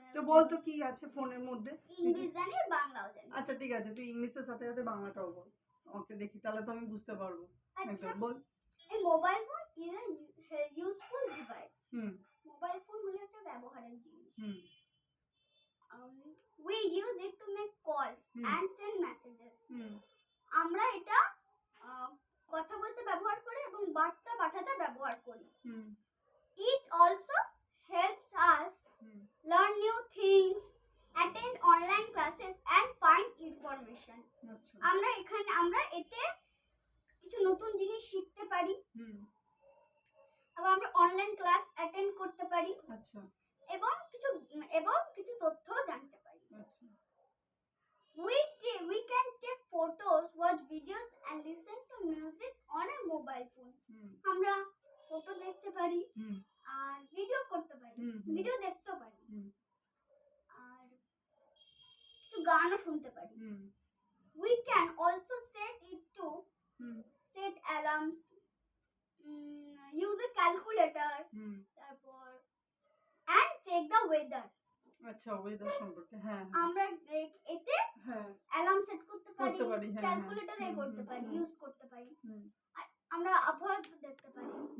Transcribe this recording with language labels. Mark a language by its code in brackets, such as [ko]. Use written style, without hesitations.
[bn] তো বল তো কি আছে ফোনের মধ্যে? ইংলিশ জানি আর বাংলাও জানি। আচ্ছা ঠিক আছে, তুই ইংলিশের সাথে সাথে বাংলাটাও বল। ওকে দেখি, তাহলে তো আমি বুঝতে পারবো। আচ্ছা, একদম বল। [en] এই mobile phone is a useful device. হুম [bn] mobile phone হলো একটা ব্যবহারের জিনিস। হুম [en] we use it to make calls and send messages. হুম [bn] আমরা এটা কথা বলতে ব্যবহার করি এবং বার্তা পাঠাতে ব্যবহার করি। হুম [en] It also helps us learn new things, attend online classes and find information. [bn] আচ্ছা আমরা এতে কিছু নতুন জিনিস শিখতে পারি এবং আমরা অনলাইন ক্লাস অ্যাটেন্ড করতে পারি। আচ্ছা এবং কিছু তথ্য জানতে পারি। আচ্ছা [en] We can take photos, watch videos and listen to music on a mobile phone. [bn] আমরা ফটো দেখতে পারি আর ভিডিও করতে পারি, ভিডিও দেখতে পারি আর কিছু গানও শুনতে পারি। [en] We can also set it to set alarms, use a calculator, তারপর and check the weather. [bn] আচ্ছা ওয়েদার সম্পর্কে হ্যাঁ আমরা এতে অ্যালার্ম সেট করতে পারি, ক্যালকুলেটরে করতে পারি, ইউজ করতে পারি আর আমরা আবহাওয়া দেখতে পারি।